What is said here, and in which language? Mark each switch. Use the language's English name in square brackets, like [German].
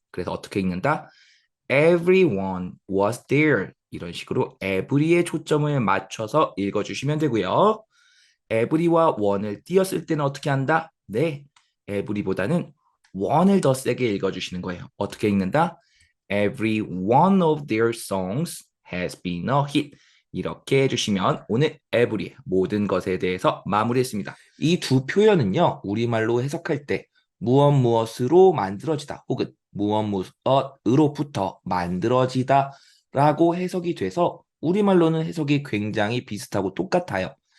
[Korean] 그래서 어떻게 읽는다? Everyone was there. 이런 식으로 every에 초점을 맞춰서 읽어주시면 되고요. every와 one을 띄었을 때는 어떻게 한다? 네, every보다는 one을 더 세게 읽어주시는 거예요. 어떻게 읽는다? [English] Every one of their songs has been a hit. [Korean] 이렇게 해주시면 오늘 every 모든 것에 대해서 마무리했습니다. 이 두 표현은요, 우리말로 해석할 때 무엇 무엇으로 만들어지다 혹은 무엇 무엇으로부터 만들어지다 라고 해석이 돼서 우리말로는 해석이 굉장히 비슷하고 똑같아요.